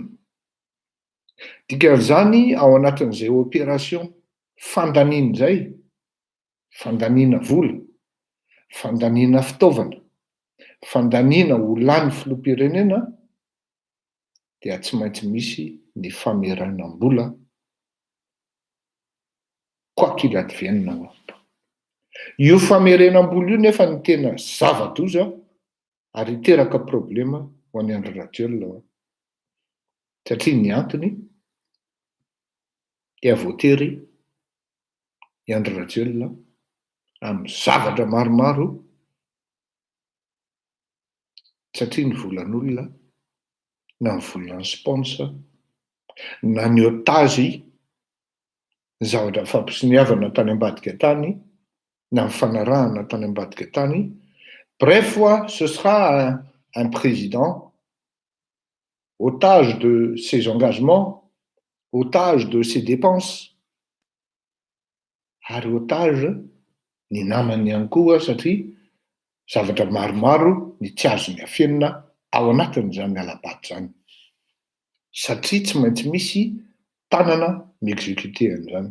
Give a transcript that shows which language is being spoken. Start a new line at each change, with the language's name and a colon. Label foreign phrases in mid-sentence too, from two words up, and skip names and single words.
Malagasy: Dikan'izany ao anatin'izay opération fandaniana izay, fandaniana vola, fandaniana fitaovana, fandaniana ho lany filoham-pirenena dia tsy maintsy misy ny famerenam-bola
French: quoi qu'il advienne.
Malagasy: Io famerenam-bola io nefa ny tena zava-doza ary teraka problema ho an'ny Andry Rajoelina satria ny antony dia voatery i Andry Rajoelina amin'ny zavatra maromaro satria ny volan'olona na ny volan'ny sponsor na ny otage ny zavatra fampisoniavana tany ambadika tany na ny fanarahana tany ambadika tany.
French: Bref, ce sera un président otage de ses engagements, otage de ses dépenses,
Malagasy: ary otage ny namany ihany koa satria zavatra maromaro ny tsy azony afenina ao anatin'izany alabato zany, satria tsy maintsy misy tanana mi-exécuter an'izany.